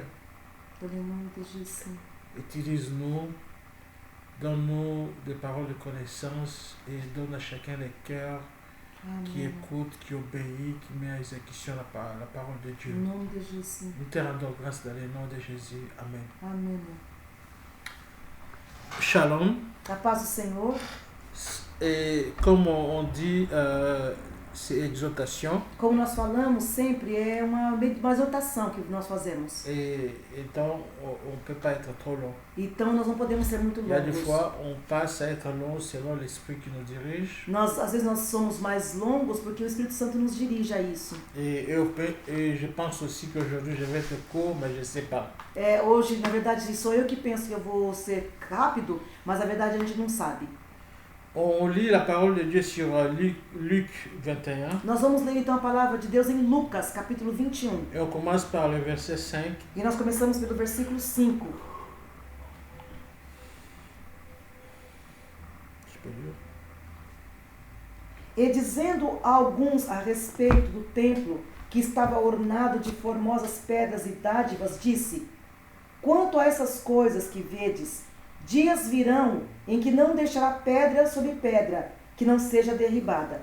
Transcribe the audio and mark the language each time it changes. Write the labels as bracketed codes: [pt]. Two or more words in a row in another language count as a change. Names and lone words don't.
[fr] Dans le nom de Jésus. Utilise-nous, donne-nous des paroles de connaissance et donne à chacun les cœurs qui [pt] Amém. [fr] écoute, qui obéit, qui met à exécution la parole de Dieu. [pt] Em nome de Jésus. [fr] Nous te rendons grâce dans le nom de Jésus. Amen. [pt] Amém. Shalom. A paz do Senhor. [fr] Et comme on dit, c'est exhortation. [pt] Como nós falamos sempre, é uma exortação que nós fazemos. [fr] Et donc, on ne peut pas être trop long. [pt] Então nós não podemos ser muito [fr] Il y a des [pt] longos. [fr] fois, on passe à être long selon l'esprit qui nous dirige. [pt] Às vezes nós somos mais longos porque o Espírito Santo nos dirige a isso. [fr] Et je pense aussi qu'aujourd'hui, je vais être court, mais je ne sais pas. [pt] Hoje, na verdade, sou eu que penso que eu vou ser rápido, mas na verdade a gente não sabe. [fr] On lit la parole de Dieu sur Luc 21 [pt] Nós vamos ler então a palavra de Deus em Lucas, capítulo 21. [fr] et on commence par le verset 5. [pt] E nós começamos pelo versículo 5. [fr] Je peux lire. [pt] E dizendo a alguns a respeito do templo, que estava ornado de formosas pedras e dádivas, disse: Quanto a essas coisas que vedes, dias virão em que não deixará pedra sobre pedra, que não seja derribada.